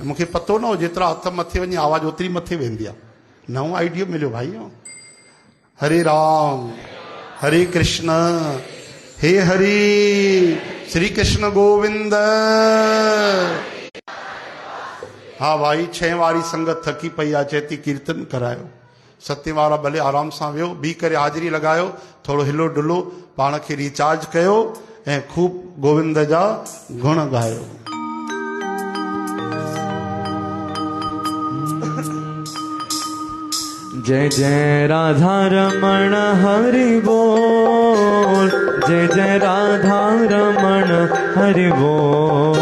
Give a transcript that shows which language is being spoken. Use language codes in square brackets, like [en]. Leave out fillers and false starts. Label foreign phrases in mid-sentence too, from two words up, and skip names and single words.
[sd] मूंखे पतो न हो जेतिरा हथ मथे वञे आवाज़ ओतिरी मथे वेंदी आहे। नओं आइडियो मिलियो भाई। हरे राम हरे कृष्ण हे हरि श्री कृष्ण गोविंद। हाँ भाई 6 वारी संगत थकी पई आहे, चेती कीर्तन करायो। 7 वारा भले आराम सां वियो, बी करे हाज़िरी लॻायो, थोरो हिलो डुलो, पाण खे रिचार्ज कयो ऐं खूब गोविंद जा गुण गायो। जय जय राधा रमण हरि बोल। जय जय राधा रमण हरि बोल।